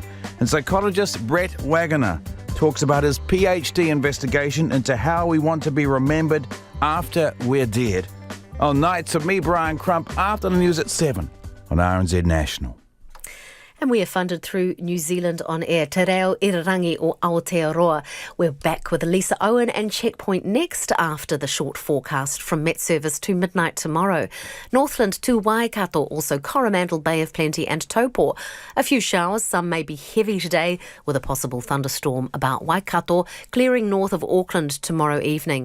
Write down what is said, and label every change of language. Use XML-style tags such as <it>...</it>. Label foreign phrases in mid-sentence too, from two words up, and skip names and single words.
<en>And psychologist Brett Waggoner talks about his PhD investigation into how we want to be remembered after we're dead. On Nights with me, Brian Crump, after the news at 7 on RNZ National. And we are funded through New Zealand On Air.</en> <mi>Te reo irirangi o Aotearoa.</mi> <en>We're back with Lisa Owen and Checkpoint next after the short forecast from Met Service to midnight tomorrow. Northland to Waikato, also Coromandel, Bay of Plenty and Taupo. A few showers, some may be heavy today with a possible thunderstorm about Waikato, clearing north of Auckland tomorrow evening.</en>